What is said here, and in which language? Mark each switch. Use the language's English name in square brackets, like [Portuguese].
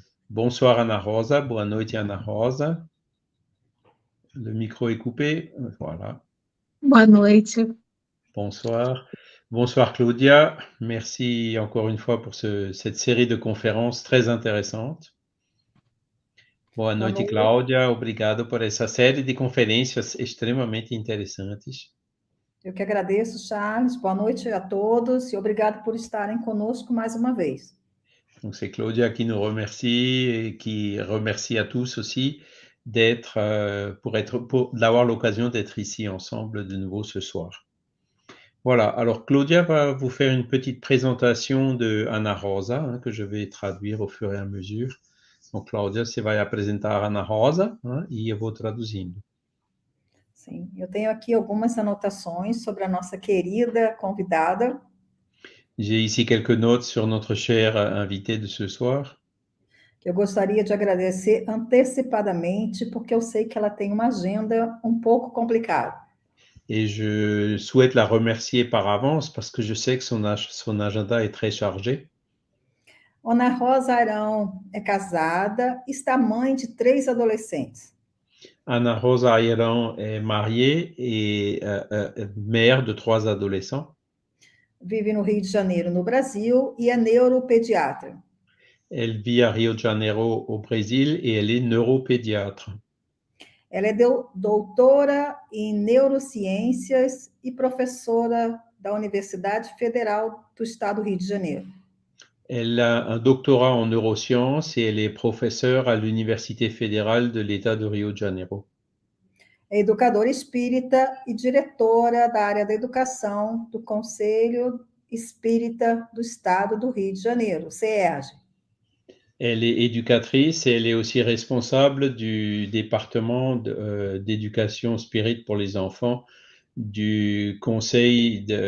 [French] Bonsoir Ana Rosa, [Portuguese] boa noite [French] Ana Rosa. Le micro est coupé, voilà. [Portuguese] Boa noite. [French] Bonsoir. Bonsoir Claudia, merci encore une fois pour cette série de conférences très intéressantes. [Portuguese] Boa noite, Cláudia. Obrigado por essa série de conferências extremamente interessantes. Eu que agradeço, Charles. Boa noite a todos e obrigado por estarem conosco mais uma vez. [French] Donc c'est Claudia qui nous remercie et qui remercie à tous aussi d'avoir l'occasion d'être ici ensemble de nouveau ce soir. Voilà, alors Claudia va vous faire une petite présentation de Ana Rosa, que je vais traduire au fur et à mesure. [Portuguese] Donc Cláudia, você vai apresentar Ana Rosa, e eu vou traduzindo. Sim, eu tenho aqui algumas anotações sobre a nossa querida convidada. [French] J'ai ici quelques notes sur notre chère invitée de ce soir. [Portuguese] Que eu gostaria de agradecer antecipadamente, porque eu sei que ela tem uma agenda um pouco complicada. [French] Et je souhaite la remercier par avance parce que je sais que son agenda est très chargé. [Portuguese] Ana Rosa Arão é casada, está mãe de 3 adolescentes. [French] Ana Rosa Arão est mariée et mère de 3 adolescents. [Portuguese] Vive no Rio de Janeiro, no Brasil, e é neuropediatra. [French] Elle vit à Rio de Janeiro, au Brésil, et elle est neuropédiatre. [Portuguese] Ela é doutora em neurociências e professora da Universidade Federal do Estado do Rio de Janeiro. [French] Elle a un doctorat en neurosciences et elle est professeure à l'Université fédérale de l'État de Rio de Janeiro. [Portuguese] É educadora espírita e diretora da área da educação do Conselho Espírita do Estado do Rio de Janeiro, CERJ. [French] Elle est éducatrice et elle est aussi responsable du département d'éducation spirit pour les enfants du Conseil